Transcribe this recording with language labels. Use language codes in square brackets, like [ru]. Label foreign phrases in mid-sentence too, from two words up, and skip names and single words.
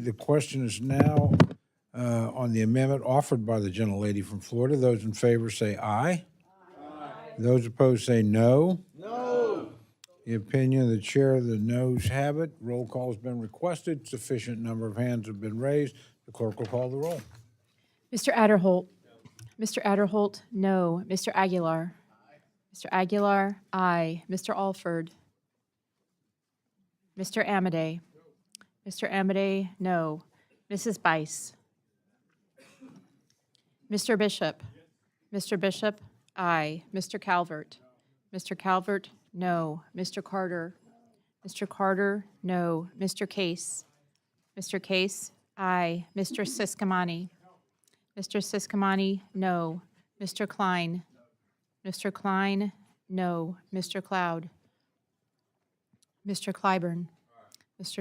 [en] The question is now on the amendment offered by the gentlelady from Florida. Those in favor say aye. Aye. Those opposed say no. No. The opinion of the chair, the noes have it. Roll call has been requested. Sufficient number of hands have been raised. The clerk will call the roll. Mr. Adderholt. Mr. Adderholt, no. Mr. Aguilar. Mr. Aguilar, aye. Mr. Alford. Mr. Amadei. Mr. Amadei, no. Mrs. Bice. Mr. Bishop. Mr. Bishop, aye. Mr. Calvert. Mr. Calvert, no. Mr. Carter. Mr. Carter, no. Mr. Case. Mr. Case, aye. Mr. Siscomani. Mr. Siscomani, no. Mr. Klein. Mr. Klein, no. Mr. Cloud. Mr. Clyburn. Mr.